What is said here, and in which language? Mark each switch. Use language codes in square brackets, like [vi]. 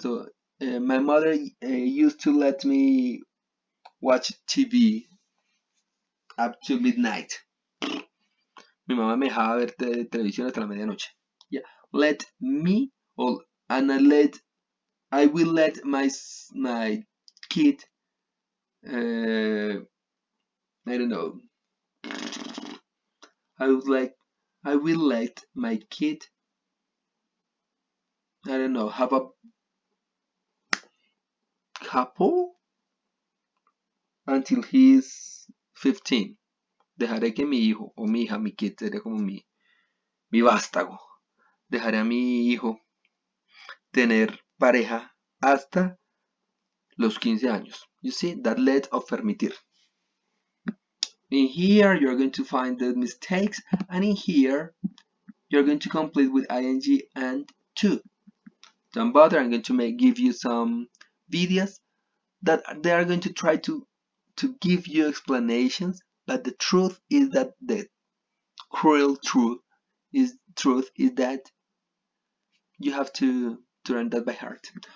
[en] So, my mother used to let me watch TV up to midnight. [es] Mi mamá me dejaba ver televisión hasta la medianoche. [en] Yeah. Let me, or and I will let my kid, I don't know. I will let my kid, I don't know, have a couple until he's 15. [es] Dejaré que mi hijo o mi hija, mi kid, sería como mi vástago. Dejaré a mi hijo tener pareja hasta los 15 años. [en] You see, that let of permitir. In here, you're going to find the mistakes, and in here, you're going to complete with ing and to. Don't bother, I'm going to give you some videos that they are going to try to give you explanations, but the truth is that the cruel truth is that you have to learn that by heart.